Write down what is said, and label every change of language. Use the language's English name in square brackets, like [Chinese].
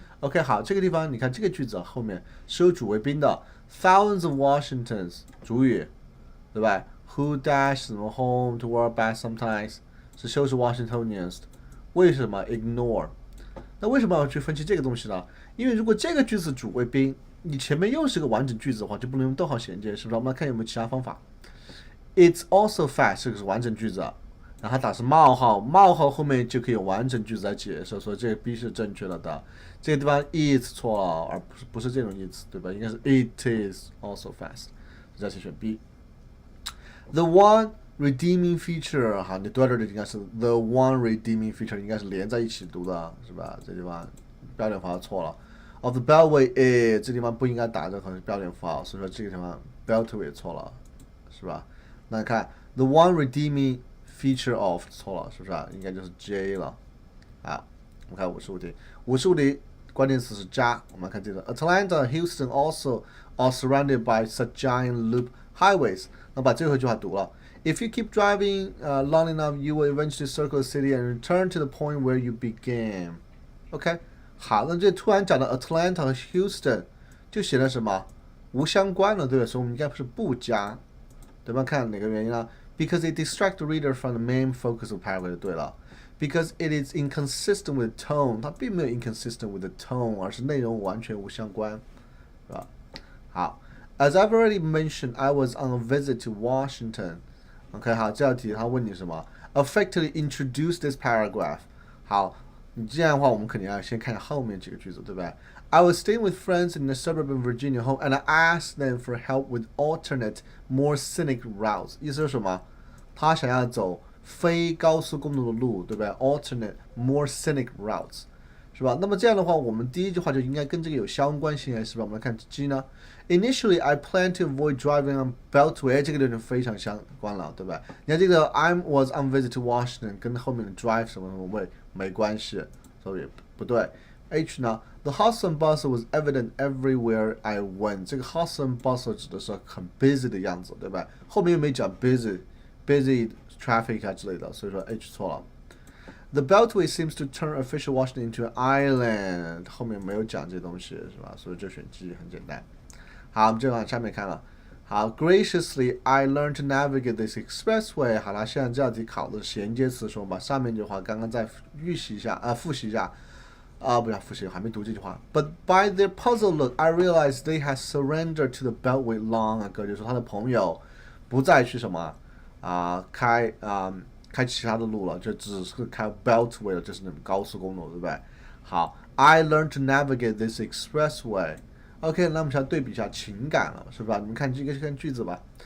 [Chinese] OK， 好，这个地方你看这个句子后面是有主谓宾的 ，thousands of Washingtons 主语，对吧 [English] Who dash 什么 home to work back sometimes 是修饰 Washingtonians 的。 [Chinese] 为什么 ignore？那为什么要去分析这个东西呢？因为如果这个句子主谓宾，你前面又是个完整句子的话，就不能用逗号衔接，是不是？我们来看有没有其他方法。 [English] It's also fast [Chinese] 这个是完整句子，然后它打是冒号，冒号后面就可以用完整句子来解释，所以这个 B 是正确了的。这个地方 is 错了，而不是这种 is， 对吧？应该是 it is also fast， 这题选 B。 [English] The one redeeming feature， [Chinese] 好，你对这里应该是 the one redeeming feature， 应该是连在一起读的，是吧？这地方标点符号错了。Of the beltway is 这地方不应该打任何标点符号，所以说这个地方 beltway 错了，是吧？那你看 the one redeeming feature of 错了，是不是啊？应该就是 J 了。好，我们看55题，55题关键词是加。我们看这个 [English] Atlanta, Houston also are surrounded by such giant loop highways。 [Chinese] 那把最后一句话读了。 [English] If you keep driving long enough, you will eventually circle the city and return to the point where you began. [Chinese] OK， 好，那这突然讲到 Atlanta 和 Houston， 就显得什么无相关了，对吧？所以我们应该是不加，对吧？看哪个原因呢 [English] ？Because it distracts the reader from the main focus of paragraph [Chinese] 就对了。 [English] Because it is inconsistent with tone， [Chinese] 它并没有 inconsistent with the tone， 而是内容完全无相关，是吧？ [English] 好 ，As I've already mentioned, I was on a visit to Washington. [Chinese] OK， 好，这道题他问你什么 ？ [English] Effectively introduce this paragraph。好，你这样的话，我们肯定要先看后面几个句子，对不对 ？I was staying with friends in a suburban Virginia home, and I asked them for help with alternate, more scenic routes。 [Chinese] 意思是什么？他想要走非高速公路的路，对不对 ？ [English] Alternate, more scenic routes， [Chinese] 是吧？那么这样的话，我们第一句话就应该跟这个有相关性，是吧？我们来看 G 呢。 [English] Initially, I plan to avoid driving on Beltway， [Chinese] 这个就非常相关了，对吧？你看这个 I was on visit to Washington 跟后面的 drive 什么什么way没关系，所以不对。 [English] H 呢 ？The hustle and bustle was evident everywhere I went。 [Chinese] 这个 hustle and bustle 指的是很 busy 的样子，对吧？后面又没讲 busy traffic 啊之类的，所以说 H 错了。 [English] The Beltway seems to turn official Washington into an island。 [Chinese] 后面没有讲这东西，是吧？所以就选 G 很简单。好，我们就往下面看了。 [English] 好 ，Graciously, I learned to navigate this expressway。 [Chinese] 好了，现在这道题考的衔接词，说我们把上面这句话刚刚再复习一下，不是复习，还没读这句话。 [English] But by their puzzled look, I realized they had surrendered to the Beltway long ago。 [Chinese] 就是说他的朋友不再去什么开其他的路了，就只是开 Beltway 了，就是那种高速公路，对不对？好 ， [English] I learned to navigate this expressway。 [Chinese] OK， 那我们想对比一下情感了，是吧？你们看这个是看句子吧。